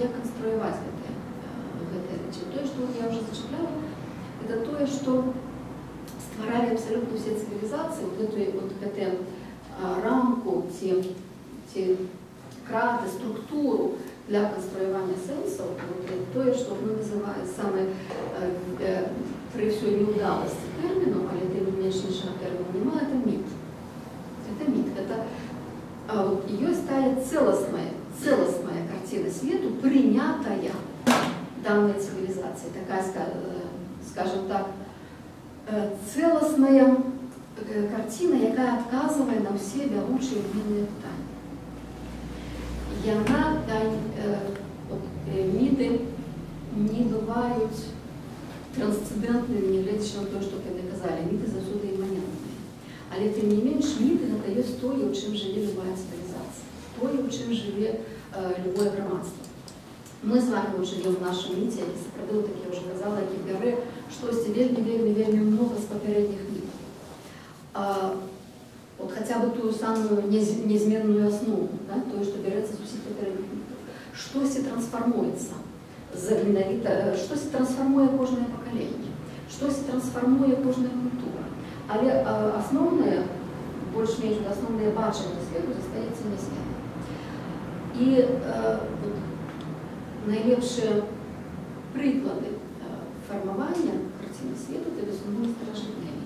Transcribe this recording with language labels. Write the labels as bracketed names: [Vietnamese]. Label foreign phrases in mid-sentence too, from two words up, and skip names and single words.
[Belarusian] Як канструяваць гэтыя рэчы? Тое, што я ўжо зачапляла, гэта тое, што стваралі абсалютна ўсе цывілізацыі, гэтую рамку, ці краты, структуру для канструявання сэнсаў, тое, што мы называем самае пры ўсёй неўдаласці тэрміну, але тым не менш іншага тэрміну няма, это міт. Это міт. Ёсць тая цэласная карціна свету, прынятая [Russian] данной цивилизации. Такая, скажем так, цэласная картина, [Belarusian] якая адказвае на ўсе бягучыя глыбінныя пытанні. Міты не бываюць трансцэндэнтнымі, не гледзячы на тое, што яны казалі. Міты заўсёды іманентныя. Але тым не менш, міты гэта ёсць тое, у чым жыве любая цывілізацыя, тое, у чым жыве любое грамадства. Мы з вами жывем в нашым міце, які сапраўды, так я ўжо казала, які бярэ штосьці вельмі многа з папярэдніх мітаў. [Russian] Вот хотя бы ту самую неизменную основу, да, то, что берется с [Belarusian] усіх папярэдніх мітаў. Штосьці трансфармуецца, штосьці трансфармуе кожнае пакаленне, штосьці трансфармуе кожная культура. Але асноўнае, больш-менш асноўнае бачанне свету застаецца нязменным. І найлепшыя прыклады фармавання карціны свету — это безумоўна старажытныя міты.